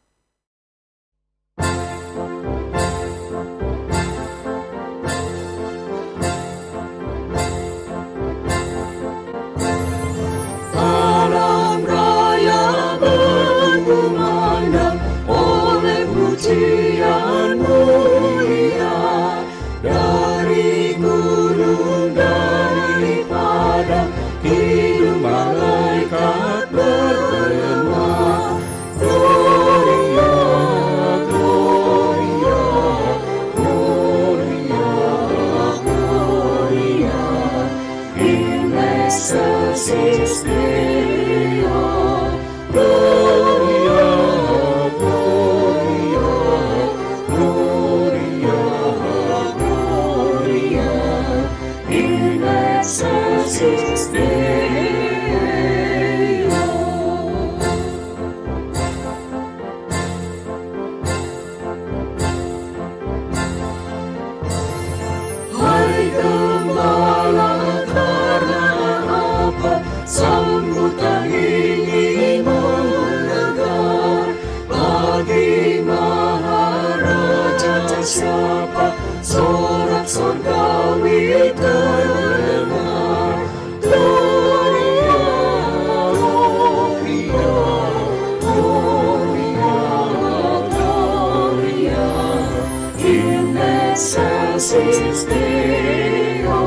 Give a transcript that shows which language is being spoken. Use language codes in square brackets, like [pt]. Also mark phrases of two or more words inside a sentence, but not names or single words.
[id] Alam raya berkumandang oleh pujian mulia dari gunung, dari padang, hidung malaikat bergema. [la] Gloria, Gloria, Gloria, Gloria, in excelsis Deo. Gloria, Gloria, Gloria, Gloria, in excelsis Deo. [id] Hai gembala, karena apa sambutan ini mendegar? Bagi Maharaja siapa sorak surgawi terdengar? [la] Gloria, Gloria, Gloria, Gloria, in excelsis Deo.